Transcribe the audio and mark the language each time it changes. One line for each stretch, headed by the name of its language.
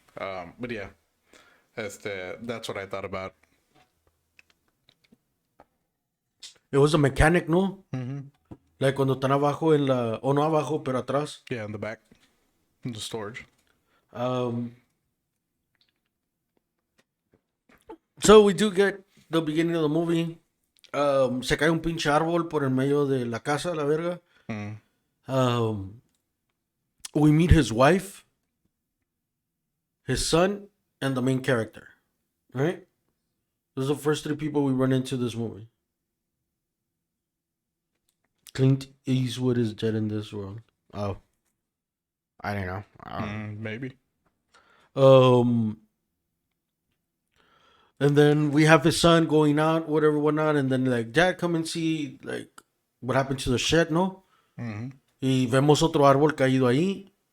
English: But yeah, that's what I thought about. It was a mechanic, ¿no? Mm-hmm.
Spanish: Like cuando están abajo en la... O no abajo, pero atrás.
English: Yeah, in the back. In the storage. So we do get the beginning of the movie.
Spanish: Se cae un pinche árbol por el medio de la casa, la verga. Mm.
English: We meet his wife. his son, and the main character. Right? Those are the first three people we run into this movie. Clint Eastwood is dead in this world. Oh, I don't know. Maybe. Um, and then we have his son going out, whatever, whatnot, and then like, Dad, come and see like what happened to the shed, no?
Spanish: Y vemos otro árbol caído ahí.